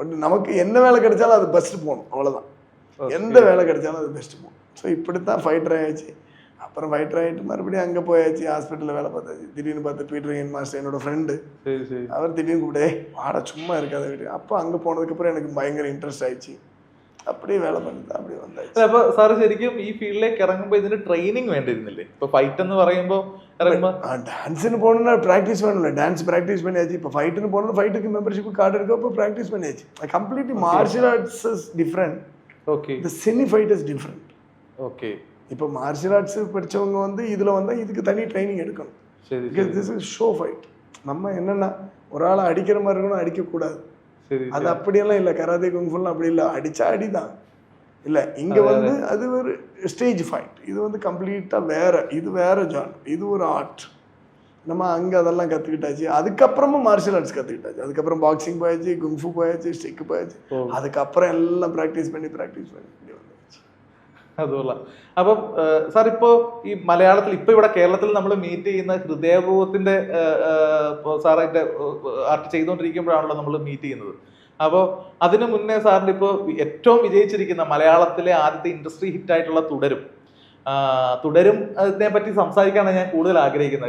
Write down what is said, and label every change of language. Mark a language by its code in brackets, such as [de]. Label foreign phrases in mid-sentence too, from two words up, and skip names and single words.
[ta] பட் நமக்கு என்ன வேலை கிடைச்சாலும் அது பெஸ்ட்டு போகணும், அவ்வளோதான். எந்த வேலை கிடைச்சாலும் அது பெஸ்ட்டு போகணும். ஸோ இப்படி தான் ஃபைட்டர் ஆகிடுச்சு. அப்புறம் ஃபைட்டர் ஆகிட்டு மறுபடியும் அங்கே போயாச்சு, ஹாஸ்பிட்டலில் வேலை பார்த்தாச்சு. திடீர்னு பார்த்து பீட்டர் என் மாஸ்டர் என்னோட ஃப்ரெண்டு, அவர் திடீர்னு கூப்பிட்டே வாடா சும்மா இருக்காத வீட்டு. அப்போ அங்கே போனதுக்கப்புறம் எனக்கு பயங்கர இன்ட்ரெஸ்ட் ஆயிடுச்சு. அப்படியே வேல பணித் அப்படியே വന്നാச்சு. [ml] അപ്പോൾ സാർ ശരിക്കും ഈ ഫീൽഡിലേക്ക് ഇറങ്ങുമ്പോൾ ഇതിന് ട്രെയിനിങ് വേണ്ടിയിരുന്നില്ലേ? ഇപ്പോൾ ഫൈറ്റ് എന്ന് പറയുമ്പോൾ ഇറങ്ങുമ്പോൾ [ta] டான்ஸுன்னு போகணுன்னா ப்ராக்டிஸ் வேணும்ல. டான்ஸ் ப்ராக்டிஸ் பண்ணியாச்சு. இப்போ ஃபைட்டுன்னு போகணும், ஃபைட்டுக்கு மெம்பர்ஷிப் கார்டு இருக்கோ, இப்போ ப்ராக்டிஸ் பண்ணியாச்சு. [en] completely martial arts is different. [ta] ஓகே. [en] the cine fight is different. [ta] ஓகே. இப்போ [en] martial arts [ta] படித்தவங்க வந்து இதில் வந்தால் இதுக்கு தனி ட்ரைனிங் எடுக்கணும். சரி. [en] this is show fight. [ta] நம்ம என்னென்னா ஒரு ஆளை அடிக்கிற மாதிரி இருக்கணும், அடிக்கக்கூடாது. அது அப்படியெல்லாம் இல்லை. கராத்தே குங்ஃபுலாம் அப்படி இல்லை, அடித்தா அடிதான் இல்லை. இங்கே வந்து அது ஒரு [en] stage fight. [ta] இது வந்து கம்ப்ளீட்டாக வேறு, இது வேறு ஜான், இது ஒரு ஆர்ட். நம்ம அங்கே அதெல்லாம் கற்றுக்கிட்டாச்சு. அதுக்கப்புறமா [en] martial arts [ta] கற்றுக்கிட்டாச்சு. அதுக்கப்புறம் பாக்ஸிங் போயாச்சு, குங்ஃபு போயாச்சு, ஸ்டிக்கு போயாச்சு. அதுக்கப்புறம் எல்லாம் ப்ராக்டிஸ் பண்ணி இப்படி வந்துச்சு. [ml] അതുമല്ല. അപ്പം സാർ ഇപ്പോൾ ഈ മലയാളത്തിൽ ഇപ്പോൾ ഇവിടെ കേരളത്തിൽ നമ്മൾ മീറ്റ് ചെയ്യുന്ന ഹൃദയപൂർവ്വത്തിൻ്റെ സാറിൻ്റെ ആർട്ട് ചെയ്തുകൊണ്ടിരിക്കുമ്പോഴാണല്ലോ നമ്മൾ മീറ്റ് ചെയ്യുന്നത്. അപ്പോൾ അതിനു മുന്നേ സാറിൻ്റെ ഇപ്പോൾ ഏറ്റവും വിജയിച്ചിരിക്കുന്ന മലയാളത്തിലെ ആദ്യത്തെ ഇൻഡസ്ട്രി ഹിറ്റായിട്ടുള്ള തുടരും അതിനെ പറ്റി സംസാരിക്കാനാണ് ഞാൻ കൂടുതൽ ആഗ്രഹിക്കുന്നത്.